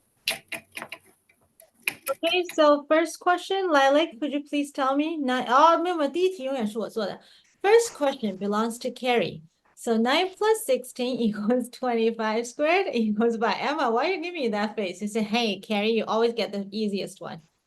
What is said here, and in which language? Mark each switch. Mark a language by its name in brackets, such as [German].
[English] Okay, so first question, Lilac, could you please tell me? [Chinese] 没有，第一题永远是我做的。 [English] First question belongs to Carrie. So 9 plus 16 equals 25 squared equals by Emma. Why are you giving me that face? You say, hey, Carrie, you always get the easiest one.